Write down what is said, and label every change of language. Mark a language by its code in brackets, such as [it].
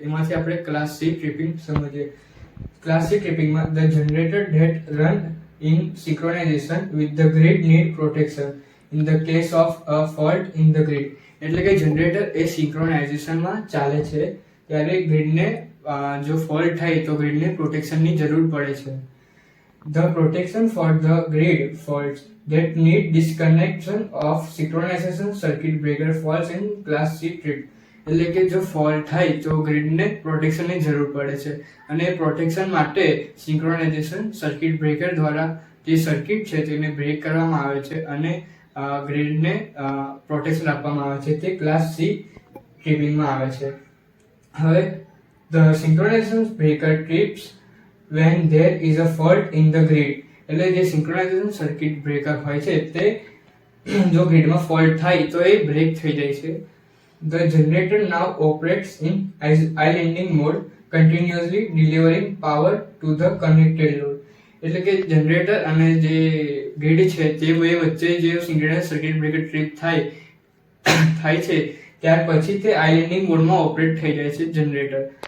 [gu] એમાંથી આપણે class C tripping સમજીએ. [en] Class C ટ્રિપિંગમાં the generator that run in synchronization with the grid need protection in the case of a fault in the grid. [gu] એટલે કે generator એ સિંક્રોનાઇઝેશનમાં ચાલે છે ત્યારે ગ્રીડને જો ફોલ્ટ થાય તો ગ્રીડને પ્રોટેક્શનની જરૂર પડે છે. The protection for the grid faults [en] that need disconnection of synchronization circuit breaker falls in class C trip. [gu] એટલે કે જો ફોલ્ટ થાય તો ગ્રીડને પ્રોટેક્શનની જરૂર પડે છે અને પ્રોટેક્શન માટે સિંક્રોનાઇઝેશન સર્કિટ બ્રેકર દ્વારા જે સર્કિટ છે તેને બ્રેક કરવામાં આવે છે અને ગ્રીડને પ્રોટેક્શન આપવામાં આવે છે. તે ક્લાસ સી ટ્રિપિંગમાં આવે છે. [en] હવે the synchronization breaker trips when there is a fault in the grid. [gu] એટલે જે સિંક્રોનાઇઝેશન સર્કિટ બ્રેકર હોય છે તે જો ગ્રીડમાં ફોલ્ટ થાય તો એ બ્રેક થઈ જાય છે. [en] The generator now operates in islanding mode, continuously delivering power to the connected load. [gu] એટલે કે જનરેટર અને જે ગ્રીડ છે તે બે વચ્ચે જે સિંક્રોનાઇઝેશન સર્કિટ બ્રેકર ટ્રિપ થાય છે ત્યાર પછી તે આઇલેન્ડિંગ મોડમાં ઓપરેટ થઈ જાય છે જનરેટર.